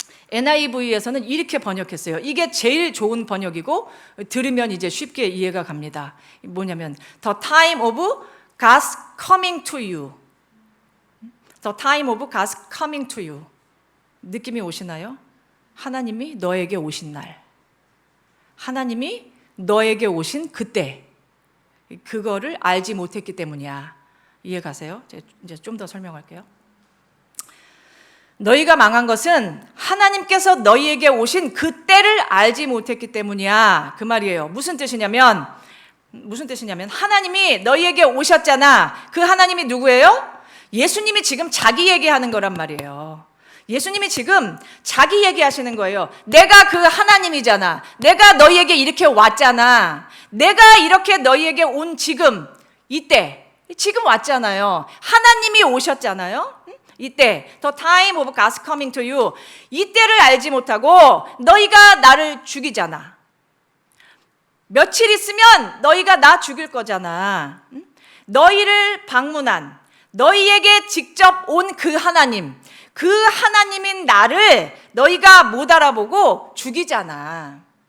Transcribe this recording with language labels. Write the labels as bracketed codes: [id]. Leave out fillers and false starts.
[ko] NIV에서는 이렇게 번역했어요. 이게 제일 좋은 번역이고 들으면 이제 쉽게 이해가 갑니다. 뭐냐면 [en] The time of God's coming to you. The time of God's coming to you. [ko] 느낌이 오시나요? 하나님이 너에게 오신 날. 하나님이 너에게 오신 그때. 그거를 알지 못했기 때문이야. 이해 가세요? 이제 좀 더 설명할게요. 너희가 망한 것은 하나님께서 너희에게 오신 그때를 알지 못했기 때문이야. 그 말이에요. 무슨 뜻이냐면 하나님이 너희에게 오셨잖아. 그 하나님이 누구예요? 예수님이 지금 자기 얘기하는 거란 말이에요. 예수님이 지금 자기 얘기하시는 거예요. 내가 그 하나님이잖아. 내가 너희에게 이렇게 왔잖아. 내가 이렇게 너희에게 온 지금 이때 지금 왔잖아요. 하나님이 오셨잖아요. 이때 [en] The time of God's coming to you. [ko] 이때를 알지 못하고 너희가 나를 죽이잖아. 며칠 있으면 너희가 나 죽일 거잖아. 너희를 방문한, 너희에게 직접 온 그 하나님, 그 하나님인 나를 너희가 못 알아보고 죽이잖아.